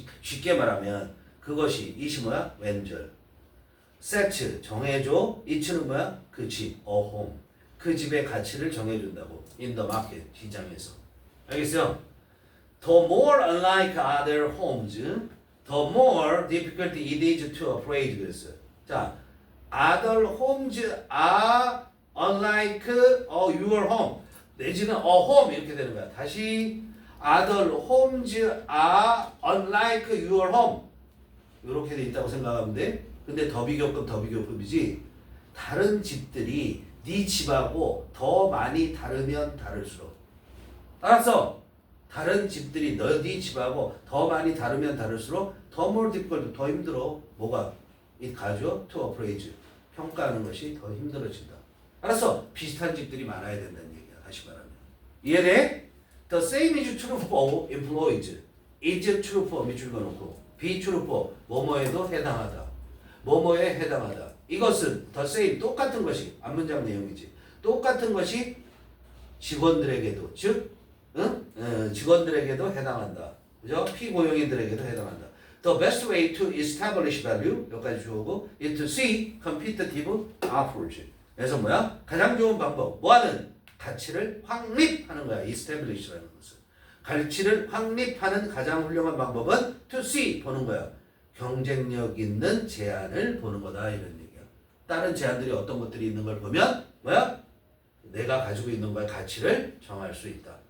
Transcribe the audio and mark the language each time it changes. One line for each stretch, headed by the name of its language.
Korean: 쉽게 말하면 그것이 이시 뭐야? 왼절. set 정해줘. 이츠는 뭐야? 그 집,
English: a home.
Korean: 그 집의 가치를 정해준다고.
English: in the market
Korean: 시장에서. 알겠어요?
English: The more unlike other homes, the more difficult it is to appraise.
Korean: 그랬어요.
English: 자, other homes are unlike your home.
Korean: 내지는
English: a home
Korean: 이렇게 되는 거야.
English: 다시 other homes are unlike your home.
Korean: 이렇게 돼 있다고 생각하면 돼. 근데 더비교급이지. 다른 집들이 네 집하고 더 많이 다르면 다를수록. 알았어? 다른 집들이 네 집하고 더 많이 다르면 다를수록 더
English: more difficult,
Korean: 더 힘들어. 뭐가? it 가죠?
English: to appraise.
Korean: 평가하는 것이 더 힘들어진다. 알았어? 비슷한 집들이 많아야 된다는 얘기야. 다시 말하면. 이해돼?
English: The same is true for employees. is true for
Korean: 밑줄 그어놓고
English: be true for
Korean: 뭐뭐에도 해당하다. 뭐뭐에 해당하다. 이것은
English: the same
Korean: 똑같은 것이 앞문장 내용이지. 똑같은 것이 직원들에게도 즉 응? 직원들에게도 해당한다. 그죠? 피고용인들에게도 해당한다.
English: The best way to establish value
Korean: 여기까지 주어고
English: is to see competitive offers.
Korean: 그래서 뭐야? 가장 좋은 방법 뭐하는? 가치를 확립하는 거야. establish라는 것은. 가치를 확립하는 가장 훌륭한 방법은
English: to see
Korean: 보는 거야. 경쟁력 있는 제안을 보는 거다 이런 얘기야. 다른 제안들이 어떤 것들이 있는 걸 보면 뭐야? 내가 가지고 있는 거의 가치를 정할 수 있다.